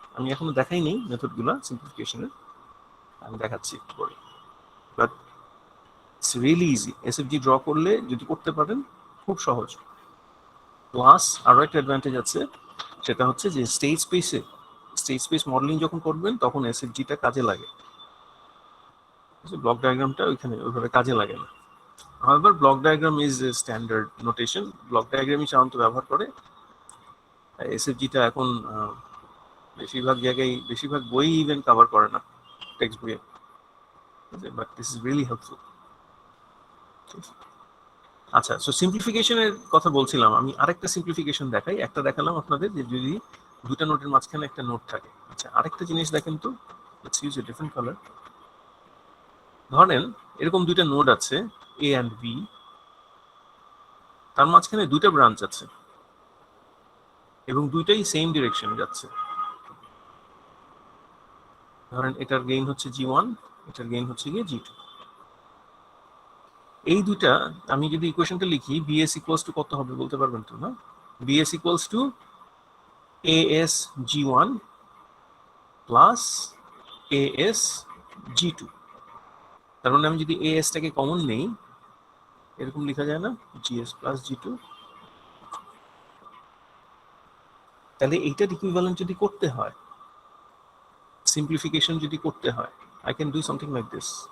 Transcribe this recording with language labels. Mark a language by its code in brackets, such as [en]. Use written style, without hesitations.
[bn] আমি এখনো দেখাই নেই মেথডগুলো সিম্পলিফিকেশনের, আমি দেখাচ্ছি একটু পরে, [en] But it's really easy. [bn] এসএফজি draw করলে যদি করতে পারেন খুব সহজ। প্লাস আরো একটা অ্যাডভান্টেজ আছে, সেটা হচ্ছে যে স্টেট স্পেস মডেলিং যখন করবেন তখন এসএফজিটা কাজে লাগে, ব্লক ডায়াগ্রামটা ওইখানে ওইভাবে কাজে লাগে না। [en] However, block diagram is a standard notation. [bn] Block ডায়াগ্রামই সাধারণত ব্যবহার করে। এসএফজিটা এখন বেশিরভাগ জায়গায়, বেশিরভাগ বই ইভেন কভার করে না, টেক্সট বইয়ে, [en] But this is really helpful. [bn] আচ্ছা, সো সিম্পলিফিকেশনের কথা বলছিলাম, আমি আরেকটা সিম্পলিফিকেশন দেখাই। একটা দেখালাম আপনাদের যে যদি দুটা নোটের মাঝখানে একটা নোট থাকে। আচ্ছা, আরেকটা জিনিস দেখেন তো, [en] Let's use a different colour. [bn] ধরেন এরকম দুইটা নোড আছে A and B, তার মাঝখানে দুইটা ব্রাঞ্চ আছে, এবং দুইটাই সেম ডিরেকশন যাচ্ছে। ধরেন এটার গেইন হচ্ছে G1, এটার গেইন হচ্ছে গিয়ে G2। এই দুইটা আমি যদি ইকুয়েশনটা লিখি, BS ইকুয়ালস টু কত হবে বলতে পারবেন তো না? BS equals to AS G1 plus AS G2। তার মানে আমি যদি AS টাকে কমন নেই, এরকম লেখা যায় না, GS প্লাস G2। তাহলে এইটার ইকুইভ্যালেন্ট যদি করতে হয়, সিম্পলিফিকেশন যদি করতে হয়, [en] I can do something like this.